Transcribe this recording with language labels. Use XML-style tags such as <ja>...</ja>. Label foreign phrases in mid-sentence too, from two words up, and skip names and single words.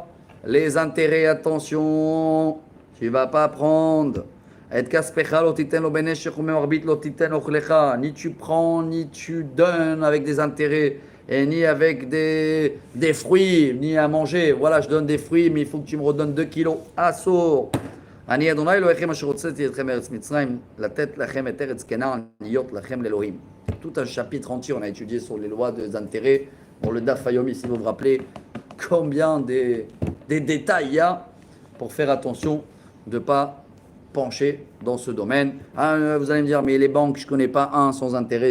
<fr>Les intérêts, attention, tu ne vas pas prendre. Ni tu prends, ni tu donnes avec des intérêts, et ni avec des fruits, ni à manger. Voilà, je donne des fruits, mais il faut que tu me redonnes 2 kilos. Assour.</fr> <he>אני אדוני אלוהיכם אשר הוצאתי אתכם מארץ מצרים, לתת לכם את ארץ כנען, להיות לכם לאלוהים.</he> <fr>Tout un chapitre entier, on a étudié sur les lois des intérêts. Dans le Daf Hayomi, si vous vous rappelez, combien des détails il y a pour faire attention de ne pas pencher dans ce domaine. Ah, vous allez me dire, mais les banques, je ne connais pas un sans intérêt.</fr>